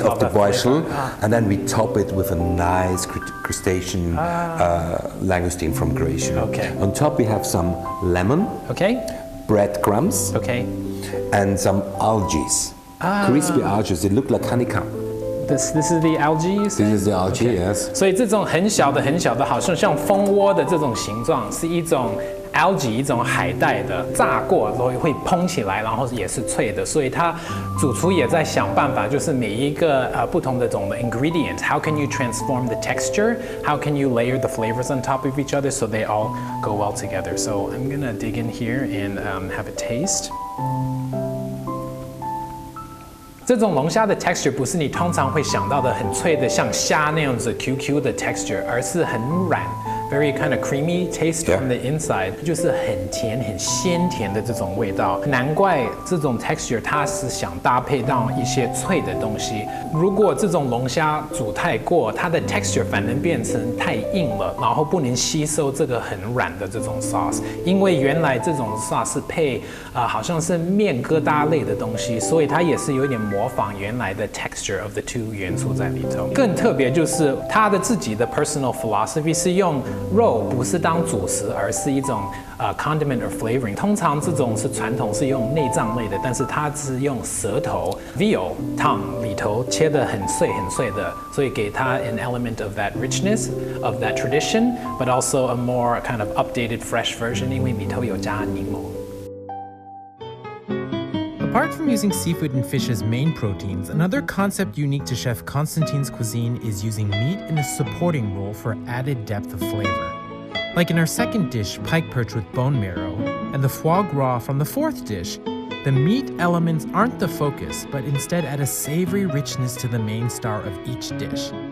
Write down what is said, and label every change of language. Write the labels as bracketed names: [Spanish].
[English] of the borscht, and then we top it with a nice crustacean langoustine from Croatia. Okay. On top we have some lemon, breadcrumbs, and some algae. Crispy algae, they look like honeycomb. This is the algae, you say? This is the algae, yes. [Chinese] 所以这种很小的，好像蜂窝的这种形状，是一种 algae 一种海带的，炸过然后会蓬起来，然后也是脆的，所以它主厨也在想办法，就是每一个不同的种的 ingredient， [English] how can you transform the texture? How can you layer the flavors on top of each other so they all go well together? So I'm gonna dig in here and have a taste. [Chinese] 这种龙虾的 texture 不是你通常会想到的很脆的像虾那样子 QQ 的 texture， 而是很软 [English] very kind of creamy taste from the inside， [Chinese] 就是很甜很鲜甜的这种味道。难怪这种 texture 它是想搭配到一些脆的东西。如果这种龙虾煮太过，它的 texture 反而变成太硬了，然后不能吸收这个很软的这种 sauce。因为原来这种 sauce 是配好像是面疙瘩类的东西，所以它也是有点模仿原来的 [English] texture of the two [Chinese] 元素在里头。更特别就是它的自己的 personal philosophy 是用肉不是当主食，而是一种 [English] condiment or flavoring。 [Chinese] 通常这种是传统是用内脏类的，但是它是用舌头 [English] veal tongue [Chinese] 里头切得很碎的，所以给它 [English] an element of that richness of that tradition, but also a more kind of updated fresh version， [Chinese] 因为里头有加柠檬。 [English] Apart from using seafood and fish as main proteins, another concept unique to Chef Konstantin's cuisine is using meat in a supporting role for added depth of flavor. Like in our second dish, pike perch with bone marrow, and the foie gras from the fourth dish, the meat elements aren't the focus, but instead add a savory richness to the main star of each dish.